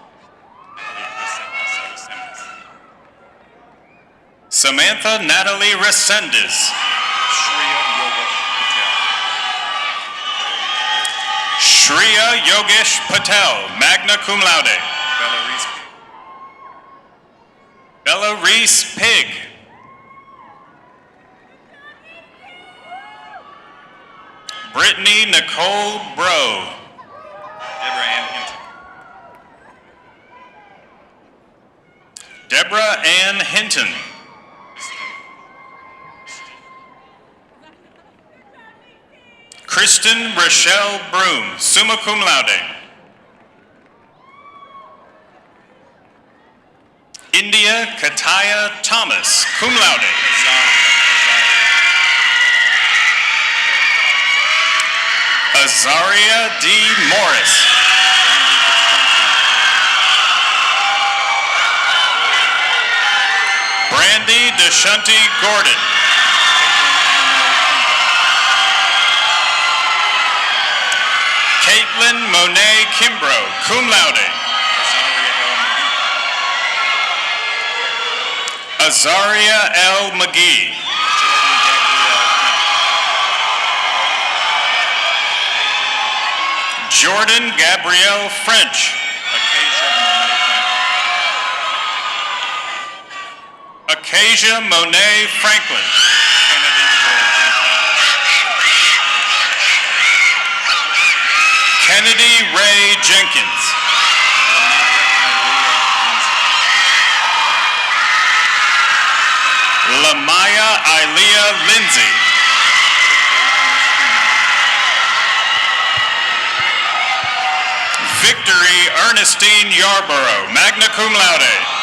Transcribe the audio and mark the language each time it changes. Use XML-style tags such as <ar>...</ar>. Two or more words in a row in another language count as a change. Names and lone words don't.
<en>Samantha Natalie Resendez. Shreya Yogesh Patel,</en> <la>magna cum laude.</la> <en>Bella Reese Pig. Brittany Nicole Bro. Deborah Ann Hinton. Kristen Rochelle Broom,</en> <la>summa cum laude.</la> <en>India Kataya Thomas,</en> <la>cum laude.</la> <en>Azaria D. Morris. Brandy DeShunty Gordon. Kate Caitlin Monet Kimbrough,</en> <la>cum laude.</la> <en>Azaria L. McGee. Jordan Gabrielle French. Acacia Monet Franklin. Kennedy Ray Jenkins. Lamaya Ilea Lindsay. Victory Ernestine Yarborough,</en> <la>magna cum laude.</la>